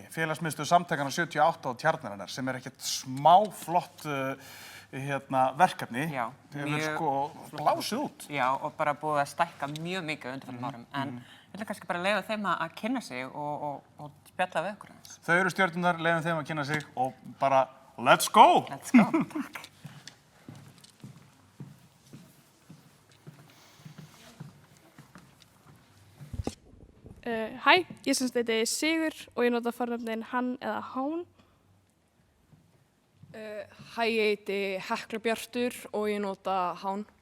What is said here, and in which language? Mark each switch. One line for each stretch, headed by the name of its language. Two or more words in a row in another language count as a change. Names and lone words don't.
Icelandic: Félagsmiðstöð Samtakanna 78 á Tjarnarinnar sem ekkert smá flott verkefni. Já, hefur blásið út. Já, og bara búið að stækka mjög mikið undanfarna árum. En við ætlum kannski bara að leyfa þeim að kynna sig og spjalla við ykkur aðeins. Þau eru stjörnurnar, leyfum þeim að kynna sig og bara
English: let's go! Let's go,
Icelandic: takk. Hæ, ég heiti Sigur og ég nota fornafnin hann eða hán. Hæ, ég heiti Hekla Bjartur og ég nota hán.